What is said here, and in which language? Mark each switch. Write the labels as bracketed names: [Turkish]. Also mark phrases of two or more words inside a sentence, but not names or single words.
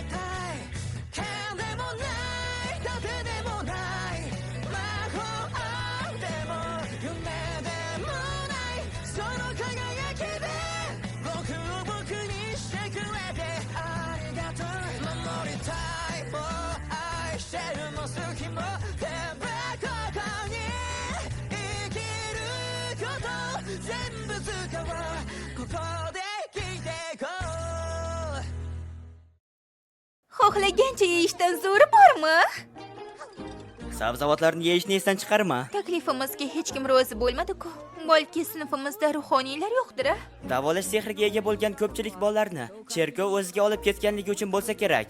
[Japanese] 剣でもない盾でもない魔法でも夢でもないその輝きで僕を僕にしてくれてありがとう守りたいもう愛してるも好きも全部ここに生きること全部使おうここで生きていこう [Uzbek] Xohlagancha yeyishdan zo'ri bormi? Sabzavotlarni yeyishni esdan chiqarma. Taklifimizga hech kim rozi bo'lmadi-ku. Balki sinfimizda ruhoniylar yo'qdir-a? Davolash sehriga ega bo'lgan ko'pchilik bolalarni cherkov o'ziga olib ketganligi uchun bo'lsa kerak.